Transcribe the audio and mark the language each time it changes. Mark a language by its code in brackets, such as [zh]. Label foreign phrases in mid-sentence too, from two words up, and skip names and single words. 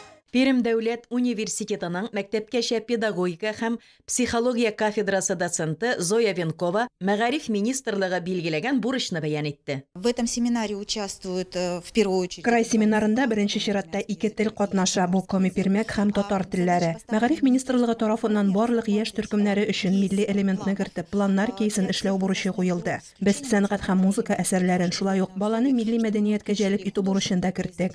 [tt] Пермь дәүләт университетының мәктәпкәчә педагогика һәм психология кафедрасы доценты Зоя Венкова мәгариф министрлыгы билгеләгән бурычны бәян итте. [ru] В этом семинаре участвуют в первую очередь. [tt] Край семинарында беренче чиратта 2 тел катнаша, бу коми-пермәк һәм татар телләре. Мәгариф министрлыгы тарафыннан барлык яшь төркемнәре өчен милли элементны кертеп, планнар кейсын эшләү бурычы куелды. Без сәнгать һәм музыка әсәрләрен, шулай ук баланы милли мәдәнияткә җәлеп итү бурычын да керттек.